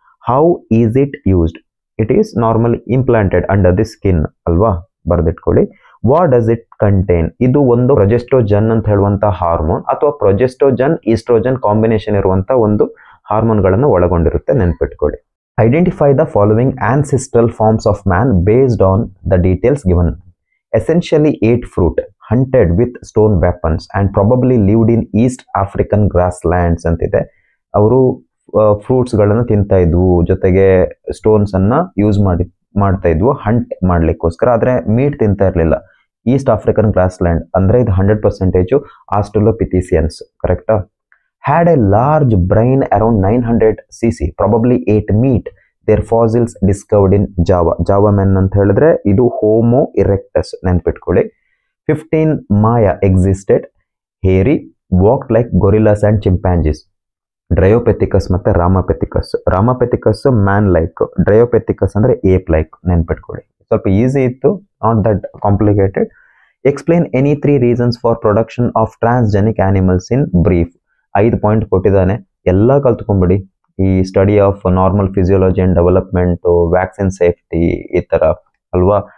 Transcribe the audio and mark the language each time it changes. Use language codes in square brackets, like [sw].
[en] how is it used, it is normally implanted under the skin [kn] ಅಲ್ವಾ, ಬರೆದಿಟ್ಕೊಳ್ಳಿ. [en] what does it contain, [kn] ಇದು ಒಂದು ಪ್ರೊಜೆಸ್ಟೋಜನ್ ಅಂತ ಹೇಳುವಂತ ಹಾರ್ಮೋನ್ ಅಥವಾ ಪ್ರೊಜೆಸ್ಟೋಜನ್ ಈಸ್ಟ್ರೋಜನ್ ಕಾಂಬಿನೇಷನ್ ಇರುವಂತ ಒಂದು ಹಾರ್ಮೋನ್ಗಳನ್ನು ಒಳಗೊಂಡಿರುತ್ತೆ, ನೆನ್ಪಿಟ್ಕೊಳ್ಳಿ. [en] Identify the following ancestral forms of man based on the details given. Essentially ate fruit, hunted with stone weapons and probably lived in East African grasslands [kn] ಅಂತಿದೆ. ಅವರು ಫ್ರೂಟ್ಸ್ಗಳನ್ನು ತಿಂತಾ ಇದ್ವು, ಜೊತೆಗೆ ಸ್ಟೋನ್ಸ್ ಅನ್ನ ಯೂಸ್ ಮಾಡ್ತಾ ಇದ್ವು ಹಂಟ್ ಮಾಡ್ಲಿಕ್ಕೋಸ್ಕರ, ಆದ್ರೆ ಮೀಟ್ ತಿಂತಾ ಇರಲಿಲ್ಲ. ಈಸ್ಟ್ ಆಫ್ರಿಕನ್ ಗ್ರಾಸ್ಲ್ಯಾಂಡ್ ಅಂದ್ರೆ ಇದು 100% ಆಸ್ಟ್ರಲೋಪಿಥಿಸಿಯನ್ಸ್, ಕರೆಕ್ಟಾ. [en] Had a large brain around 900 cc, probably ate meat. Their fossils discovered in Java. [kn] Java men ಅಂತ ಹೇಳಿದ್ರೆ ಇದು ಹೋಮೋ ಇರೆಕ್ಟಸ್, ನೆನ್ಪಿಟ್ಕೊಳ್ಳಿ. [en] 15 Maya existed, hairy, walked like gorillas and chimpanzees. [kn] ಡ್ರಯೋಪೆಥಿಕಸ್ ಮತ್ತೆ ರಾಮಪೆಥಿಕಸ್. [en] Ramapithecus man like, Dryopithecus ಅಂದ್ರೆ ape like, [kn] ನೆನ್ಪಿಟ್ಕೊಳ್ಳಿ. ಸ್ವಲ್ಪ ಈಸಿ ಇತ್ತು, [en] Not that complicated. Explain any 3 reasons for production of transgenic animals in brief. [kn] 5 point ಕೊಟ್ಟಿದ್ದಾನೆ, ಎಲ್ಲ ಕಲ್ತ್ಕೊಂಡ್ಬಿಡಿ. ಈ [en] study of normal physiology and development, vaccine safety, [kn] ಈ ತರ ಅಲ್ವಾ.